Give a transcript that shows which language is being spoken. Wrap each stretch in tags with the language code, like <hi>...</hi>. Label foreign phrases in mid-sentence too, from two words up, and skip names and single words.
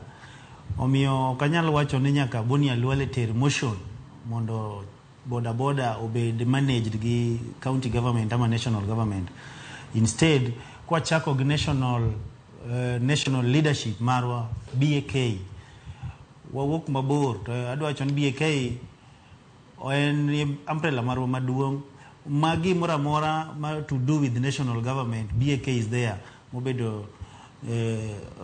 <luo>Omiyo kanyalo wacho ni nyaka Boni Khalwale ter motion mondo boda boda obed managed gi</luo> <en>county government</en> <luo>ama</luo> <en>national government.</en> <luo>Instead, kwa chako gi</luo> <en>national leadership</en> <luo>marwa BAK wawuok mabor to adwa wacho ni BAK en umbrella marwa maduong' magi mora mora</luo> <en>to do with the national government. BAK is there mobedo</en>